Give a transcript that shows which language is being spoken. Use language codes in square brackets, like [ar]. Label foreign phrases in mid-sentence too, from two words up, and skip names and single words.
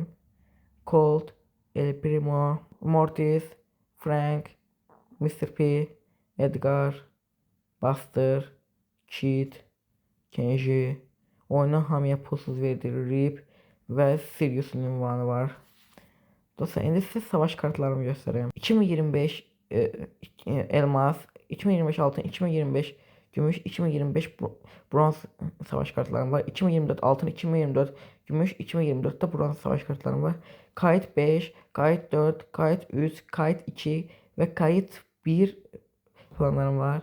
[az] Colt, El Primo, Mortis, Frank, Mr. P, Edgar, Buster, Kid, Kenji, oyuna hamıya pulsuz verdirir Rip və Sirius'un ünvanı var. Dostlar, indi sizə savaş kartlarımı göstəreyim. [tr] 2025 elmas, 2025 altın, 2025 gümüş, 2025 bronz savaş kartlarım var. 2024 altın, 2024 gümüş, 2024'te bronz savaş kartlarım var. Kayıt 5, kayıt 4, kayıt 3, kayıt 2 ve kayıt 1 planlarım var.